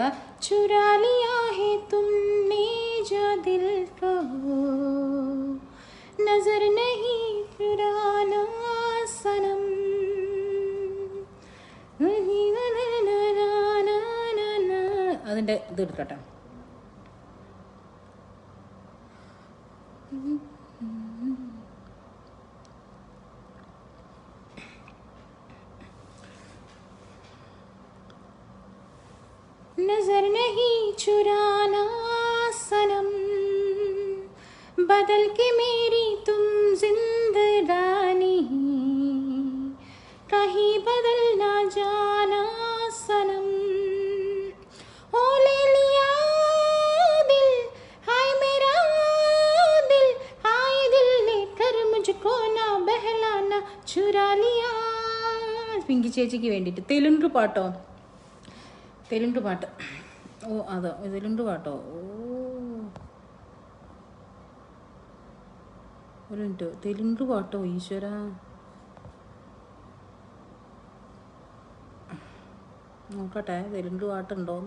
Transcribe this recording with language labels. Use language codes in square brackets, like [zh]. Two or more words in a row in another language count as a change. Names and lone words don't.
[hi] चुरा लिया है तुमने जो दिल को नज़र नहीं चुराना सनम. [ml] അതിൻ്റെ ഇത് എടുക്കട്ടെ. [hi] नजर नहीं चुराना सनम बदल के मेरी तुम जिंदगानी कहीं बदल ना जाना सनम. ओ ले लिया दिल हाय मेरा दिल हाय दिल लेकर मुझको ना बहलाना चुरा लिया. [ml] പിങ്കി ചേച്ചിക്ക് വേണ്ടിയിട്ട് തെലുങ്ക് പാട്ടോ. തെലുങ്ക് പാട്ട്. ഓ അതോ തെലുങ്ക് പാട്ടോ. ഓ ഒരു മിനിറ്റ്. തെലുങ്ക് പാട്ടോ ഈശ്വര. നോക്കട്ടെ തെലുങ്ക് പാട്ടുണ്ടോന്ന്.